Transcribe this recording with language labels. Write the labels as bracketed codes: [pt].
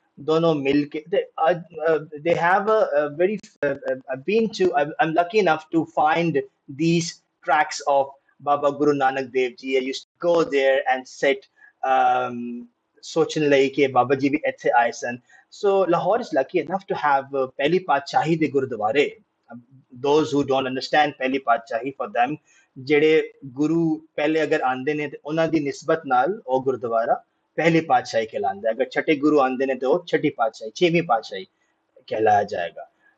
[pa] ਦੋਨੋਂ ਮਿਲ ਕੇ ਤੇ ਅੱਜ [en] they have a very I've been to I'm lucky enough to find these tracks of Baba Guru Nanak Dev Ji. I used to go there and sit um, [pa] ਸੋਚਣ ਲਈ ਕਿ ਬਾਬਾ ਜੀ ਵੀ ਇੱਥੇ ਆਏ ਸਨ। [en] So Lahore is lucky enough to have [pa] ਪਹਿਲੀ ਪਾਤਸ਼ਾਹੀ ਦੇ ਗੁਰਦੁਆਰੇ। [en] Those who don't understand [pa] ਪਹਿਲੀ ਪਾਤਸ਼ਾਹੀ [en] for them, [pa] ਜਿਹੜੇ ਗੁਰੂ ਪਹਿਲੇ ਅਗਰ ਆਉਂਦੇ ਨੇ ਤੇ ਉਹਨਾਂ ਦੀ ਨਿਸਬਤ ਨਾਲ ਉਹ ਗੁਰਦੁਆਰਾ ਪਹਿਲੀ ਪਾਤਸ਼ਾਹੀ ਕਹਿਲਾਉਂਦਾ ਹੈ। ਅਗਰ ਛਠੇ ਗੁਰੂ ਆਉਂਦੇ ਨੇ ਤੇ ਉਹ ਛठी ਪਾਤਸ਼ਾਹੀ, ਛੇਵੀਂ ਪਾਤਸ਼ਾਹੀ ਕਹਿਲਾਇਆ ਜਾਏਗਾ।